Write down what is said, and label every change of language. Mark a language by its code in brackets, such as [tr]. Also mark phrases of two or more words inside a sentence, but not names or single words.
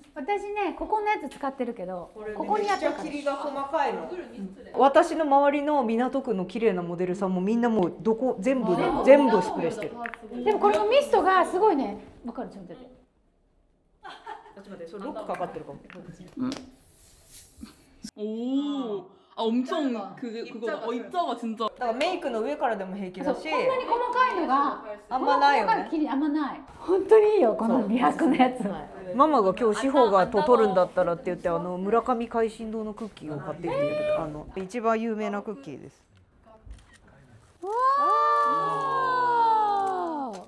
[ja] 私ねここのやつ使ってるけど、ここにやってるから。霧が細かいの。私の周りの港区の綺麗なモデルさんもみんなもうどこ全部スプレーしてる。でもこれのミストがすごいね。わかる？ちょっと待って。ちょっと待って、それロックかかってるかも。 [ko] 오. 아 엄청 그거다. 입자가 진짜. [ja] だからメイクの上からでも平気だし。こんなに細かいのがあんまないよね。あんまない。本当にいいよこの美白のやつ。ママが今日志保がと取るんだったらって言って村上海進堂のクッキーを買ってきて一番有名なクッキーです。わあ。綺